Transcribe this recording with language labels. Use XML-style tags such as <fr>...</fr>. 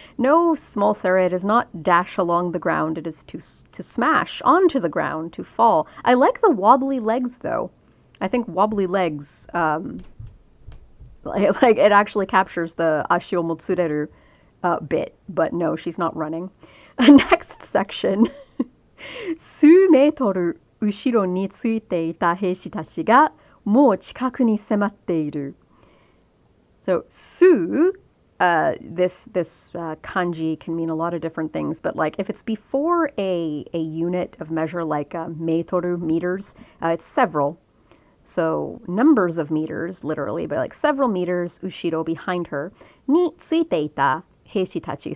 <en>No, small Sarah, it is not dash along the ground. It is to smash onto the ground, to fall. I like the wobbly legs, though. I think wobbly legs... it actually captures the ashio motsureru bit, but no, she's not running. Next section.</en> <ja>数メートル後ろについていた兵士たちがもう近くに迫っている.</ja> <en>So, 数, this kanji can mean a lot of different things, but if it's before a unit of measure like meitoru, meters, it's several. So numbers of meters, literally, but several meters, ushiro, behind her, ni tsuiteita heishi tachi.</en>